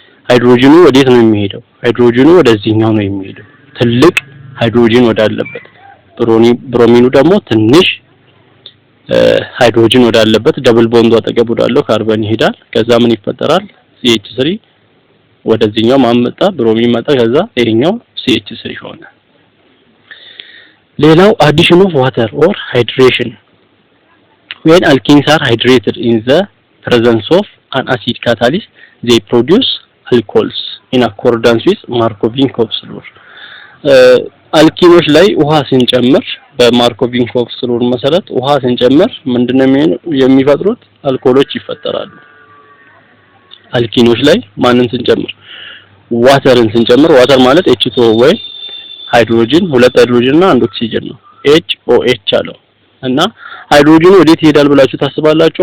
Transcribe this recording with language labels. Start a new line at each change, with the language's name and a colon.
Amharic: ሃይድሮጅኑ ወዴት ነው የሚሄደው? ሃይድሮጅኑ ወደዚህኛው ነው የሚሄደው፣ ትልቅ ሃይድሮጅን ወዳለበት። ብሮሚኑ ደግሞ ትንሽ ሃይድሮጅን ወዳለበት ደብል ቦንዱ አጠገብ ወዳለው ካርበን ይሄዳል። ከዛ ምን ይፈጠራል? CH3 ወደዚህኛው ማመጣ ብሮሚን መጣ። ከዛ ይሄኛው CH3 ሆነ። ሌላው
English: addition of water or hydration. When alkenes are hydrated in the presence of an acid catalyst, they produce alcohols in accordance with Markovnikov law.
Amharic: አልኪኖች ላይ ውሃ ስንጨምር በማርኮቪንኮቭ ሩል መሰረት ውሃ ስንጨምር ምንድነው የሚፈጥሩት? አልኮሎች ይፈጠራሉ። አልኪኖች ላይ ማንን ስንጨምር? ዋተርን ስንጨምር፣ ዋተር ማለት H2O ወይ ሃይድሮጅን፣ ሁለት ሃይድሮጅን እና አንድ ኦክሲጅን ነው። HOH አለው እና ሃይድሮጅኑ ወዴት ይሄዳል ብላችሁ ታስባላችሁ?